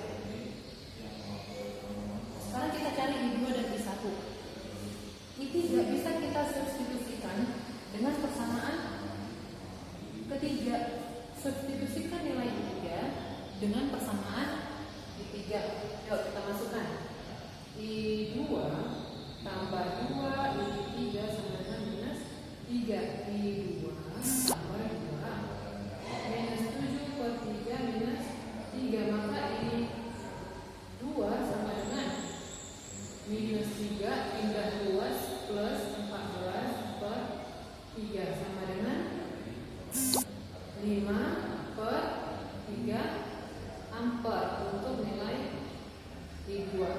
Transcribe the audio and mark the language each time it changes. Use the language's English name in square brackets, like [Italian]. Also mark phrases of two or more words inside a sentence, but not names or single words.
[Indonesian] Sekarang kita cari i2 dan i1. I3 bisa kita substitusikan dengan persamaan ketiga. Substitusikan nilai i3 dengan persamaan i3. Yuk kita masukkan. I2 tambah 2 i3 sama dengan minus 3. I2 tambah 2 minus 7 per 3 minus 3. Maka i2 sama dengan minus 3 pindah luas plus 14 per 3 sama dengan 5 per 3 ampere untuk nilai I2.